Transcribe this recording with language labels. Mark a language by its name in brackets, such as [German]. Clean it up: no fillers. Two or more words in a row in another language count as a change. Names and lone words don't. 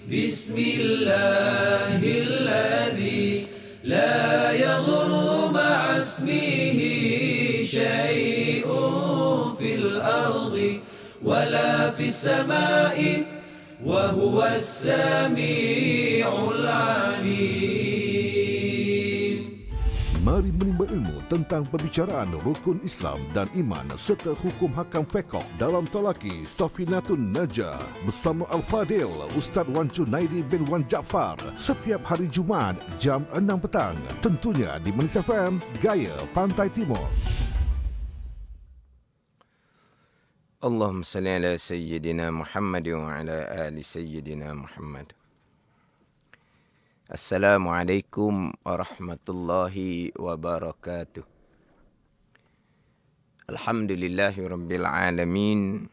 [Arabic] بسم الله الذي لا يضر مع اسمه شيء في الأرض ولا في السماء وهو السميع العليم. [Malay] Mari menimba ilmu tentang perbicaraan rukun Islam dan iman serta hukum hakam fiqh dalam talaki Safinatun Najah bersama Al-Fadil Ustaz Wan Junaidi bin Wan Jaafar setiap hari Jumaat jam 6 petang. Tentunya di Manis FM, Gaya Pantai Timur. [Arabic] اللهم صل على سيدنا محمد وعلى آل سيدنا محمد. السلام عليكم ورحمة الله وبركاته. الحمد لله رب العالمين.